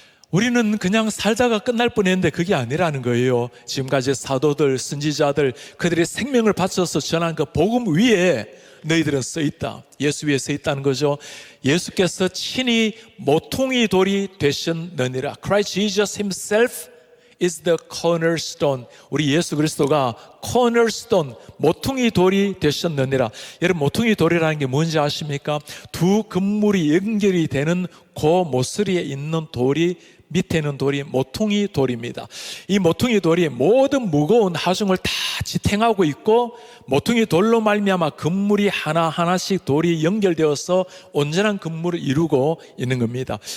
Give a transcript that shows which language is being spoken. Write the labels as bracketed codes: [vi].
[ko] 우리는 그냥 살다가 끝날 뻔했는데 그게 아니라는 거예요. 지금까지 사도들, 선지자들, 그들의 생명을 바쳐서 전한 그 복음 위에 너희들은 서 있다. 예수 위에 서 있다는 거죠. 예수께서 친히 모퉁이 돌이 되셨느니라. [en] Christ Jesus himself is the cornerstone. [ko] 우리 예수 그리스도가 cornerstone, 모퉁이 돌이 되셨느니라. 여러분, 모퉁이 돌이라는 게 뭔지 아십니까? 두 건물이 연결이 되는 그 모서리에 있는 돌이 밑에는 돌이 모퉁이 돌입니다. 이 모퉁이 돌이 모든 무거운 하중을 다 지탱하고 있고, 모퉁이 돌로 말미암아 건물이 하나하나씩 돌이 연결되어서 온전한 건물을 이루고 있는 겁니다.